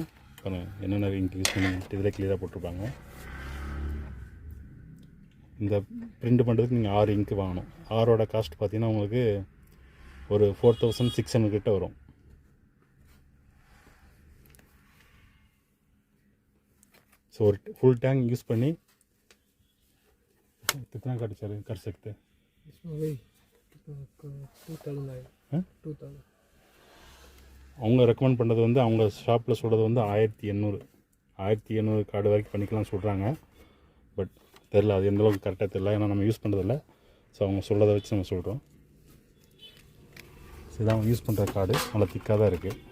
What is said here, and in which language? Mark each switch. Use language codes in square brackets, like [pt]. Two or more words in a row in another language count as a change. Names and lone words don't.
[ta] என்னென்ன [en] ink use [ta] பண்ணி இதில் கிளியராக போட்டிருப்பாங்க. இந்த பிரிண்ட் பண்ணுறதுக்கு நீங்கள் 6 இங்க்கு வாங்கணும். 6ஓட காஸ்ட் பார்த்தீங்கன்னா உங்களுக்கு ஒரு 4600 கிட்ட வரும். ஸோ ஒரு [en] full tank use [ta] பண்ணி [hi] कितना कर सकते हैं? इसमें वही 2000 आए 2000. [ta] அவங்க ரெக்கமெண்ட் பண்ணுறது வந்து அவங்க ஷாப்பில் சொல்கிறது வந்து 1800 கார்டு வரைக்கும் பண்ணிக்கலாம்னு சொல்கிறாங்க. பட் தெரில, அது எந்தளவுக்கு கரெக்டாக தெரில, ஏன்னா நம்ம யூஸ் பண்ணுறதில்ல. ஸோ அவங்க சொல்கிறத வச்சு நம்ம சொல்கிறோம். ஸோ இதான் அவங்க யூஸ் பண்ணுற கார்டு, நல்லா திக்காக தான் இருக்குது.